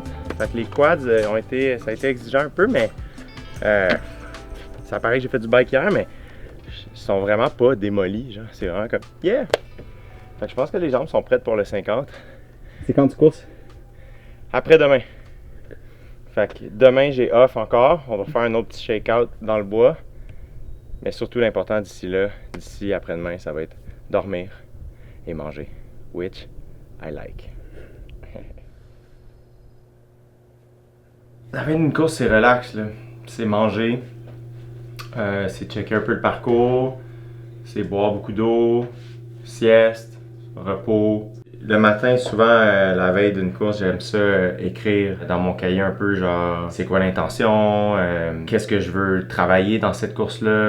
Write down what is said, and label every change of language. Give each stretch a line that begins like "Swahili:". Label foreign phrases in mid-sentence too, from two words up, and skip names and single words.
French: Fait que les quads ça a été exigeant un peu, mais ça paraît que j'ai fait du bike hier, mais ils sont vraiment pas démolis. Genre, c'est vraiment comme yeah! Fait que je pense que les jambes sont prêtes pour le 50. C'est quand tu courses? Après-demain. Fait que demain, j'ai off encore. On va faire un autre petit shake-out dans le bois. Mais surtout, l'important d'ici après-demain, ça va être dormir et manger.
English: Which I like.
French: La fin d'une course, c'est relax, là. C'est manger. C'est checker un peu le parcours. C'est boire beaucoup d'eau. Sieste. Repos. Le matin, souvent, la veille d'une course, j'aime ça écrire dans mon cahier un peu, genre, c'est quoi l'intention, qu'est-ce que je veux travailler dans cette course-là.